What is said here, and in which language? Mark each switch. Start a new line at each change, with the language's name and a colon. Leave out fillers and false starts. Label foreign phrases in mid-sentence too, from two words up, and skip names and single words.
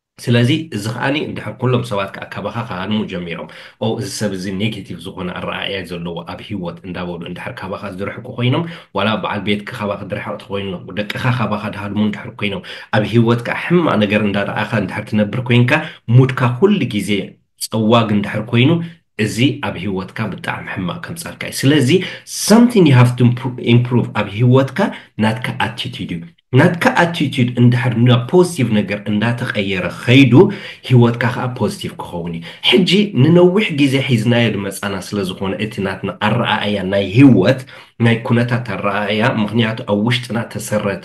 Tigrinya: ስለዚህ እዚ ከዓኒ እንድሕር ኩሎም ሰባት ከዓ ካባኻ ካሃድሙ ጀሚሮም እዚ ሰብ እዚ ኔጌቲቭ ዝኾነ ኣረኣእያ ዘለዎ ኣብ ሂወት እንዳበሉ እንድሕር ካባኻ ዝርሕቁ ኮይኖም ዋላ በዓል ቤትካ ካባኻ ዝረሓቕቲ ኮይኑ ደቅኻ ካባኻ ድሃድሙ እንድሕር ኮይኖም ኣብ ሂወትካ ሕማቕ ነገር እንዳረኣኻ እንድሕር ትነብር ኮይንካ ሙድካ ኩሉ ግዜ ፀዋግ እንድሕር ኮይኑ እዚ ኣብ ሂወትካ ብጣዕሚ ሕማቕ ከምፃልካ እዩ ስለዚ
English: something you have to improve
Tigrinya: ኣብ ሂወትካ ናትካ attitude እዩ ናትካ attitude እንድሕር ናብ ፖዚቲቭ ነገር እንዳተቀየረ ኸይዱ ሂወትካ ከዓ ፖዚቲቭ ክኸውን እዩ ሕጂ ንነዊሕ ግዜ ሒዝናዮ ድመፃና ስለ ዝኾነ እቲ ናትና ኣረኣእያ ናይ ሂወት ናይ ኩነታት ኣረኣእያ ምክንያቱ ኣብ ውሽጥና ተሰረተ